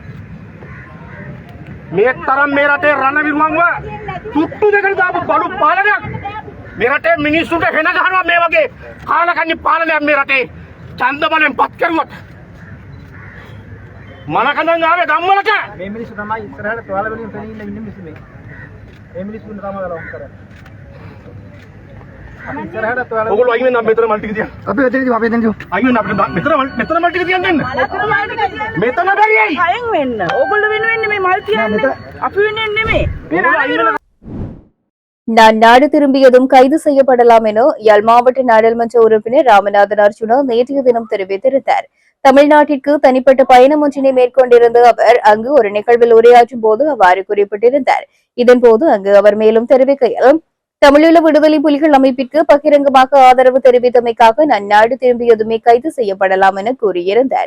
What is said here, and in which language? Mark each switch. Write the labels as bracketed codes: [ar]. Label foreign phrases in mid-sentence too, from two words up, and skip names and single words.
[si] මේ තරම් මේ රටේ රණවිරුවන්ව තුට්ටු දෙකට දාපු බඩු පාලනයක් මේ රටේ මිනිස්සුන්ට වෙන ගහනවා මේ වගේ කාලකන්ණි පාලනයක් මේ රටේ ඡන්ද බලෙන් පත් කරුවත් මනකඳන් ආවේ ගම්වලට මේ මිනිස්සු තමයි ඉස්සරහට තෝල වලින් පෙනී ඉන්න මිනිස්සු මේ මේ මිනිස්සුන්ට තමයි ලොක් කරන්නේ අපි ඉස්සරහට තෝල ඔයගොල්ලෝ අයින් වෙන්න මෙතන මල් ටික තියන්න අපි එතනදී අයින් වෙන්න අපිට මෙතන මල් ටික තියන්න දෙන්න මෙතන බැරියයි අයින් වෙන්න ඔයගොල්ලෝ වෙනුවෙන්නේ මේ මල් තියන්නේ අපි වෙන්නේ නෙමෙයි මේ [ta] நான் நாடு திரும்பியதும் கைது செய்யப்படலாம் என யாழ் மாவட்ட நாடாளுமன்ற உறுப்பினர் ராமநாதன் அர்ஜுனா நேற்றைய தினம் தெரிவித்திருந்தார். தமிழ்நாட்டிற்கு தனிப்பட்ட பயணம் ஒன்றினை மேற்கொண்டிருந்த அவர் அங்கு ஒரு நிகழ்வில் உரையாற்றும் போது அவ்வாறு குறிப்பிட்டிருந்தார். இதன்போது அங்கு அவர் மேலும் தெரிவிக்கையில் தமிழீழ விடுதலை புலிகள் அமைப்பிற்கு பகிரங்கமாக ஆதரவு தெரிவித்தமைக்காக நான் நாடு திரும்பியதுமே கைது செய்யப்படலாம் என கூறியிருந்தார்.